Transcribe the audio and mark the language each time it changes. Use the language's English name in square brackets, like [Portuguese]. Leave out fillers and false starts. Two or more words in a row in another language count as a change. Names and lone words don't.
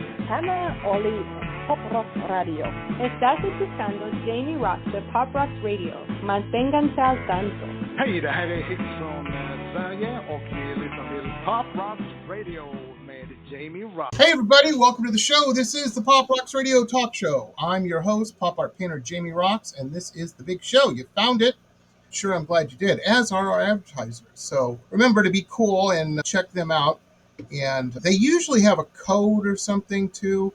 [Spanish] Hannah Oli Pop Rock Radio. Estás escuchando Jamie Roxx de Pop Rock Radio. Manténganse al tanto. [Swedish] Hej, det här är Hits från Sverige och vi lyssnar till Pop Rock Radio med Jamie Roxx. [English] Hey everybody, welcome to the show. This is the Pop Rock Radio Talk Show. I'm your host, pop art painter Jamie Roxx, and this is the big show. You found it. Sure, I'm glad you did, as are our advertisers. So remember to be cool and check them out. And they usually have a code or something too.